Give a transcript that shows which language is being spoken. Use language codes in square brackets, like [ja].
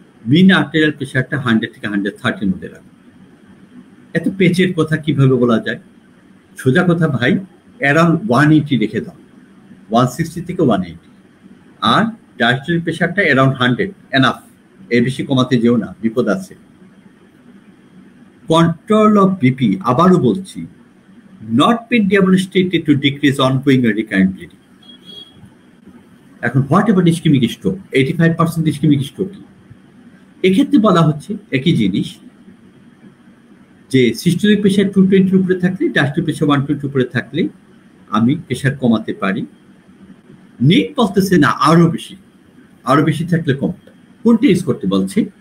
[bn] মিন arterial প্রেশারটা 100 থেকে 130 এর মধ্যে রাখো। এত পেচের কথা কিভাবে বলা যায়? সোজা কথা ভাই, অ্যারাউন্ড 180 রেখে দাও, 160 থেকে 180। আর ডায়াস্টোলিক প্রেশারটা অ্যারাউন্ড 100 এনাফ, এর বেশি কমাতে যেও না, বিপদ আছে। [en] control of BP, [bn] আবারও বলছি, [en] not been demonstrated to decrease ongoing or recurrent bleeding. [bn] এখন what ever ischemic stroke, 85% ischemic stroke. এক্ষেত্রে বলা হচ্ছে একই জিনিস, যে সিস্টোলিক প্রেশার 220 উপরে থাকলে, ডায়াস্টোলিক প্রেশার 120 উপরে থাকলে আমি প্রেশার কমাতে পারি। নিট বলতেছে না আরো বেশি থাকলে কমটা। কোনটা ইউজ করতে বলছে?